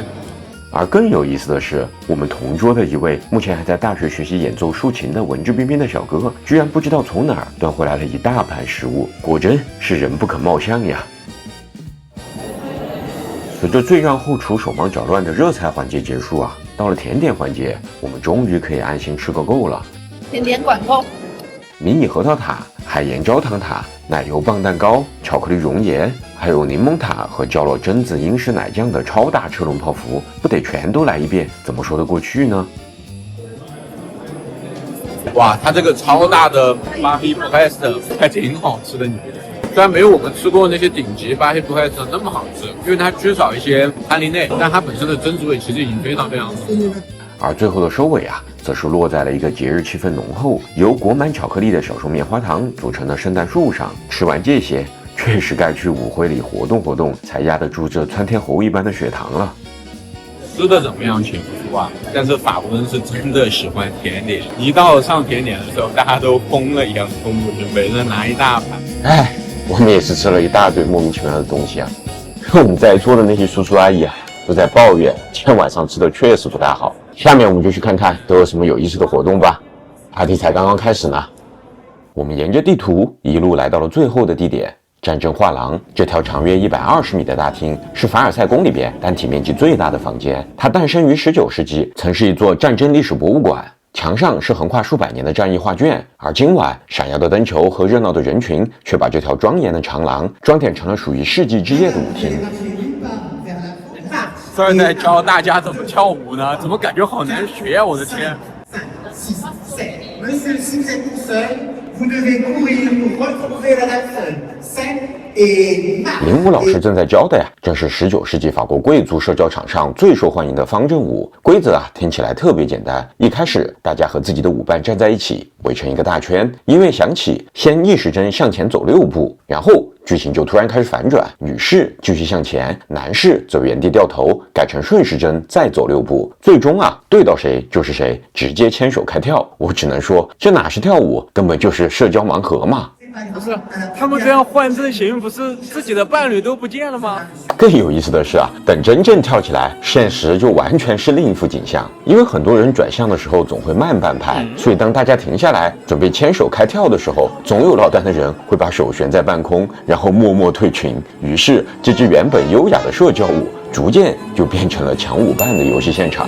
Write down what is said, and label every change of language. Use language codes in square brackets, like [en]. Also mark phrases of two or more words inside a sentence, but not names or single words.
[zh] 而更有意思的是，我們同桌的一位目前還在大學學習演奏豎琴的文質彬彬的小哥，居然不知道從哪兒端回來了一大盤食物，果真是人不可貌相呀！隨着最讓後廚手忙腳亂的熱菜環節結束啊，到了甜點環節，我們終於可以安心吃個夠了。甜點管夠。迷你核桃塔、海鹽焦糖塔、奶油棒蛋糕、巧克力熔岩，還有檸檬塔和澆了榛子英式奶醬的超大車輪泡芙，不得全都來一遍，怎麼說得過去呢？哇，它這個超大的巴菲布萊斯特還挺好吃的，你覺得？雖然沒有我們吃過那些頂級巴菲布萊斯特那麼好吃，因為它缺少一些含磷內，但它本身的榛子味其實已經非常非常好吃。而最後的收尾啊，則是落在了一個節日氣氛濃厚、由裹滿巧克力的小熊棉花糖組成的聖誕樹上。吃完這些，確實該去舞會裡活動活動，才壓得住這竄天猴一般的血糖了。吃的怎麼樣且不說啊，但是法國人是真的喜歡甜點，一到上甜點的時候，大家都瘋了一樣衝過去，每人拿一大盤。哎，我們也是吃了一大堆莫名其妙的東西啊。我們在座的那些叔叔阿姨啊，都在抱怨今天晚上吃的確實不大好。下面我們就去看看都有什麼有意思的活動吧。party 才剛剛開始呢。我們沿着地圖一路來到了最後的地點——戰爭畫廊。這條長約120米的大廳是凡爾賽宮裡邊單體面積最大的房間。它誕生於19世紀，曾是一座戰爭歷史博物館。牆上是橫跨數百年的戰役畫卷，而今晚閃耀的燈球和熱鬧的人群卻把這條莊嚴的長廊裝點成了屬於世紀之夜的舞廳。這兒在教大家怎麼跳舞呢？怎麼感覺好難學啊！我的天！ [fr] Monsieur, si vous êtes tout seul, vous devez courir pour retrouver la personne saine et marche. [zh] 林武老师正在教的呀，正是19世纪法国贵族社交场上最受欢迎的方阵舞。规则啊，听起来特别简单。一开始，大家和自己的舞伴站在一起，围成一个大圈。音乐响起，先逆时针向前走6步，然后剧情就突然开始反转，女士继续向前，男士则原地掉头，改成顺时針再走6步，最終啊，對到誰就是誰，直接牽手開跳。我只能說，這哪是跳舞，根本就是社交盲盒嘛。不是，他們這樣換陣型，不是自己的伴侶都不見了嗎？更有意思的是啊，等真正跳起來，現實就完全是另一幅景象。因為很多人轉向的時候總會慢半拍，所以當大家停下來準備牽手開跳的時候，總有落單的人會把手懸在半空，然後默默退群。於是，這支原本優雅的社交舞，逐漸就變成了搶舞伴的遊戲現場。